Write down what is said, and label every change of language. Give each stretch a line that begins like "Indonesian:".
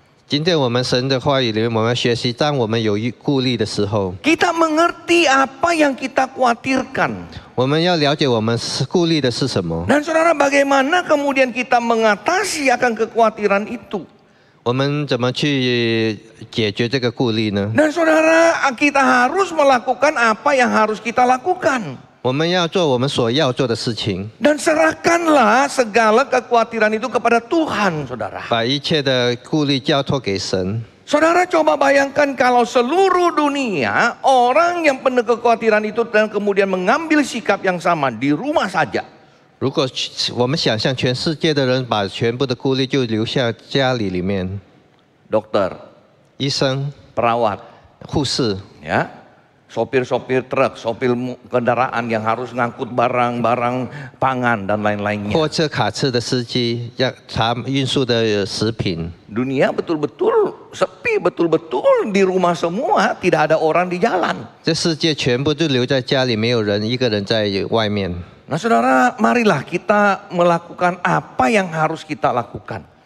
Chinese: 今天我们神的话语里面，我们学习，当我们有顾虑的时候，
Indonesian: kita mengerti apa yang kita khawatirkan.
Chinese: 我们要了解我们顾虑的是什么。
Indonesian: Dan saudara, bagaimana kemudian kita mengatasi akan kekhawatiran itu?
Chinese: 我们怎么去解决这个顾虑呢？
Indonesian: Dan saudara, kita harus melakukan apa yang harus kita lakukan.
Chinese: 我们要做我们所要做的事情，
Indonesian: Dan serahkanlah segala kekhawatiran itu kepada Tuhan, saudara.
Chinese: 把一切的顾虑交托给神。
Indonesian: Saudara coba bayangkan kalau seluruh dunia orang yang penuh kekhawatiran itu dan kemudian mengambil sikap yang sama di rumah saja.
Chinese: 如果我们想象全世界的人把全部的顾虑就留下家里面，
Indonesian: Dokter,
Chinese: 医生、
Indonesian: perawat,
Chinese: 护士，
Indonesian: ya, sopir-sopir truk, sopir kendaraan yang harus ngangkut barang-barang pangan dan lain-lainnya.
Chinese: 货车、卡车的司机要他运输的食品。
Indonesian: Dunia betul-betul sepi, betul-betul di rumah semua, tidak ada orang di jalan.
Chinese: 这世界全部都留在家里，没有人一个人在外面。
Indonesian: Nah saudara, marilah kita melakukan apa yang harus kita lakukan.